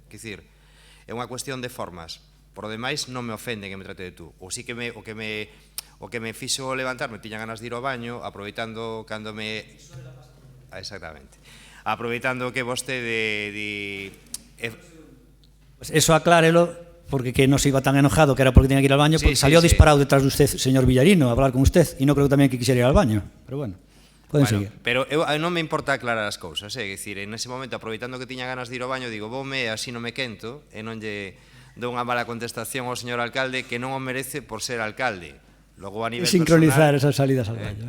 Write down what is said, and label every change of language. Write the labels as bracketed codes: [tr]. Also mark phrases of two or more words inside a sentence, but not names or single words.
[gl] É unha cuestión de formas. Por o demais, non me ofende que me trate de tú. Ou sí que o que me fixo levantarme, tiña ganas de ir ao baño, aproveitando cando me... Exactamente. Aproveitando que vostede... [es] Pues eso aclárelo, porque que no se iba tan enojado, que era porque tenía que ir al baño, porque salió disparado detrás de usted, señor Villarino, a hablar con usted, y no creo tamén que quisiera ir al baño, pero bueno, [gl] poden seguir. Pero non me importa aclarar as cousas, é dicir, en ese momento, aproveitando que tiña ganas de ir ao baño, digo, voume, así non me quento, e non lle dou unha mala contestación ao señor alcalde que non o merece por ser alcalde. Logo, a nivel sincronizar personal, [es] esas salidas al baño.